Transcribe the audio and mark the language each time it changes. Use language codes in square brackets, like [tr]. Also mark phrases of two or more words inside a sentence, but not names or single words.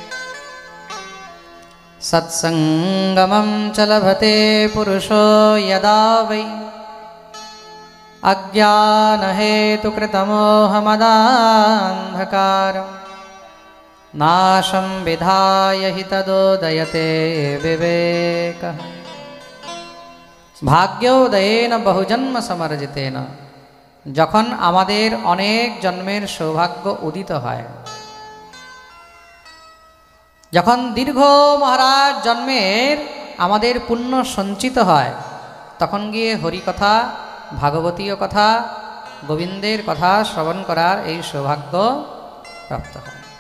[sa] सत्संगमं च लभते पुरुषो यदा वै अज्ञानहेतुकृतमोहमदान्धकारं नाशं विधाय हि तदोदयते विवेकः। भाग्योदयेन बहुजन्म समर्जितेन, [bn] যখন আমাদের অনেক জন্মের সৌভাগ্য উদিত হয়, যখন দীর্ঘ মহারাজ জন্মের আমাদের পুণ্য সঞ্চিত হয়, তখন গিয়ে হরিকথা, ভাগবতীয় কথা, গোবিন্দের কথা শ্রবণ করার এই সৌভাগ্য প্রাপ্ত হয়।